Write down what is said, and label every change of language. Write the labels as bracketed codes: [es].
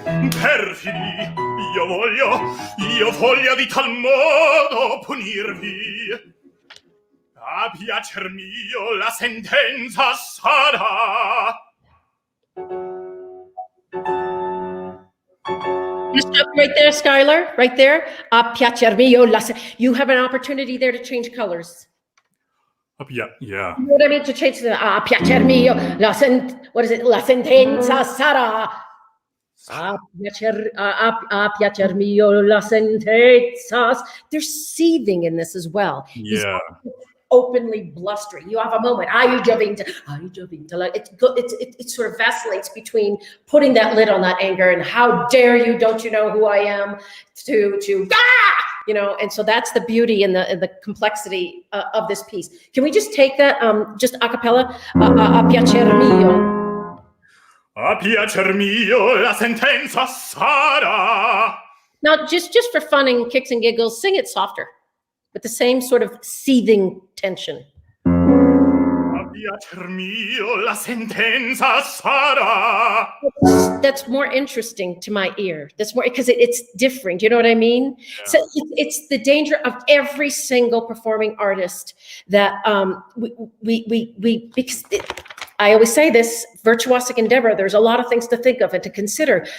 [it] Perfidi, io voglio di tal modo punirvi. A piacer mio la sentenza sarà. [en] Just stop right there, Skyler, right there. [it] A piacer mio, [en] you have an opportunity there to change colors. Yeah. You know what I mean? To change the [it] a piacer mio, [en] what is it? [it] La sentenza sarà. A piacer mio la sentenza. [en] There's seething in this as well. He's Yeah. openly blustering. You have a moment. [it] Ai giovinte. [en] Like it sort of vacillates between putting that lid on that anger and how dare you? Don't you know who I am? To and so that's the beauty and the complexity of this piece. Can we just take that just a cappella? [it] A piacer mio. A piacer mio la sentenza sarà. [en] Now, just for fun and kicks and giggles, sing it softer, with the same sort of seething tension. [it] A piacer mio la sentenza sarà. [en] That's more interesting to my ear. That's more because it's different. You know what I mean? Yeah. So it's the danger of every single performing artist that we because. I always say this, virtuosic endeavor, there's a lot of things to think of and to consider.